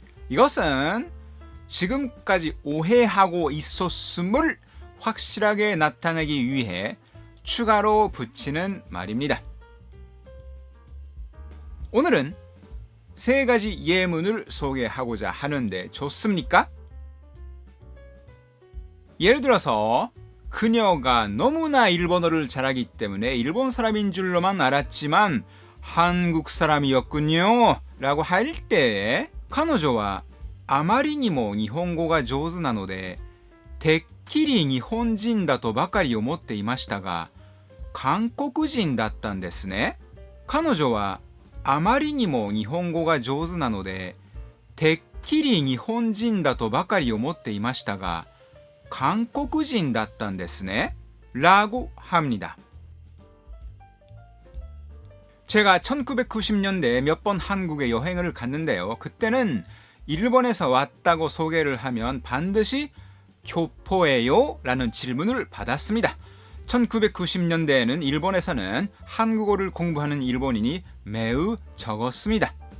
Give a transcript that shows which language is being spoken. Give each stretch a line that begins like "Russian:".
Korean: 이것은 지금까지 오해하고 있었음을 확실하게 나타내기 위해 추가로 붙이는 말입니다. 오늘은 세 가지 예문을 소개하고자 하는데 좋습니까? 예를 들어서 그녀가 너무나 일본어를 잘하기 때문에 일본 사람인 줄로만 알았지만 한국 사람이었군요 라고 할 때
Japanese: 彼女はあまりにも日本語が上手なのでてっきり日本人だとばかり思っていましたが韓国人だったんですね。彼女はあまりにも日本語が上手なのでてっきり日本人だとばかり思っていましたが韓国人だったんですね
Korean: 라고 합니다. 제가 1990년대에 몇 번 한국에 여행을 갔는데요. 그때는 일본에서 왔다고 소개를 하면 반드시 교포예요? 라는 질문을 받았습니다. 1990년대에는 일본에서는 한국어를 공부하는 일본인이 매우 적었습니다.